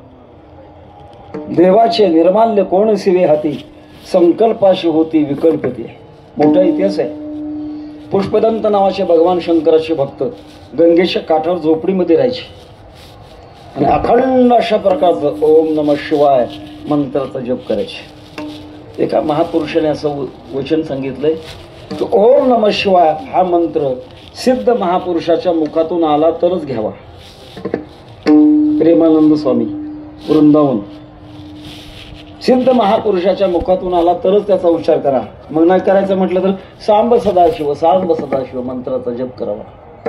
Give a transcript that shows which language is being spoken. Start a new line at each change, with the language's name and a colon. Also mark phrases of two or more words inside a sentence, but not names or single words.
Marathi: देवाचे निर्माल्य कोण सिवे हाती, संकल्पाशी होती विकल्पती. मोठा इतिहास आहे. पुष्पदंत नावाचे भगवान शंकराचे भक्त गंगेच्या काठावर झोपडीमध्ये राहायचे आणि अखंड अशा प्रकारचं
Sanskrit: ओम नमः शिवाय
Marathi: मंत्राचा जप करायचे. एका महापुरुषाने असं वचन सांगितलंय की
Sanskrit: ओम नमः शिवाय
Marathi: हा मंत्र सिद्ध महापुरुषाच्या मुखातून आला तरच घ्यावा. प्रेमानंद स्वामी, वृंदावन. सिद्ध महापुरुषाच्या मुखातून आला तरच त्याचा उच्चार करा. मग नाही करायचं म्हटलं तर सांब सदाशिव, सांब सदाशिव मंत्राचा जप करावा.